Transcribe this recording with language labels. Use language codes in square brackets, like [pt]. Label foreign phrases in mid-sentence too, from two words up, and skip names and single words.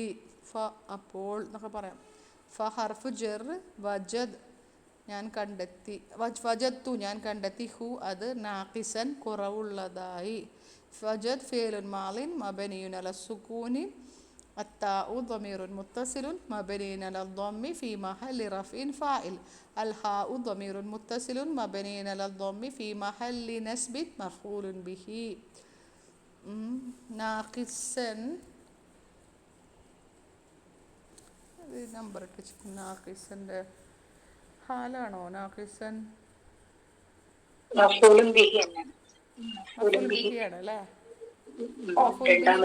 [ml] ഫ അപ്പോൾ എന്നൊക്കെ പറയാം. [ar] ف حرف جر, [ml] വജദ് ഞാൻ കണ്ടെത്തി, വജദ്തു ഞാൻ കണ്ടെത്തി, ഹു അത് നാഖിസൻ കുറവുള്ളതായി. [ar] وجد فعل ماض مبني على السكون التاء ضمير متصل مبني على الضم في محل رفع فاعل. الهاء ضمير متصل مبني على الضم في محل نسب مفعول به. [ml] നാഖിസൻ നമ്പർ ഇട്ട് വെച്ചിട്ട് നാഖിസൻ്റെ ഹാലാണോ നാഖിസൻ [ar] مفعول به തന്നെ. മഫൂലും മഫൂൽ ബിഹി. ബിഹി ആണ് അല്ലേ? مفعول به